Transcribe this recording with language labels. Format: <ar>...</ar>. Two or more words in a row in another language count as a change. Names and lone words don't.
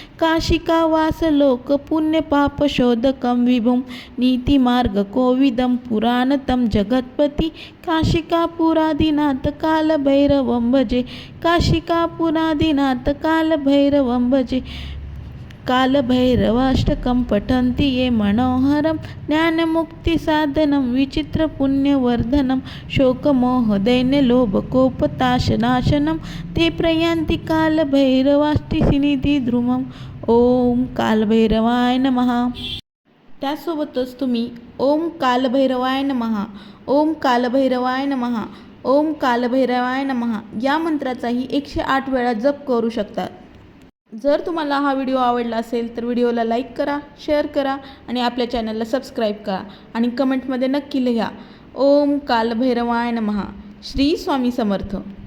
<sa>काशिकावासलोकपुण्यपापशोधकं विभुं नीतिमार्गकोविदं पुराणतं जगत्पति काशिकापुरादिनाथ कालभैरवं भजे काशिकापुरादिनाथ कालभैरवं भजे कालभैरवाष्टकं पठन्ति ये मनोहरं ज्ञानमुक्तिसाधनं विचित्रपुण्यवर्धनं शोकमोहदैन्यलोभकोपताशनाशनं ते प्रयान्ति कालभैरवाष्टसिद्धिद्रुमम् ओम कालभैरवाय नमः।</sa> <mr>त्यासोबतच तुम्ही</mr> <sa>ओम कालभैरवाय नमः, ओम कालभैरवाय नमः, ओम कालभैरवाय नमः</sa> <mr>या मंत्राचाही 108 वेळा जप करू शकता। जर तुम्हाला हा व्हिडिओ आवडला असेल तर व्हिडिओला लाईक करा, शेअर करा आणि आपल्या चॅनलला सबस्क्राईब करा आणि कमेंटमध्ये नक्की लिहा</mr> <sa>ओम कालभैरवाय नमः।</sa> <mr>श्री स्वामी समर्थ।</mr>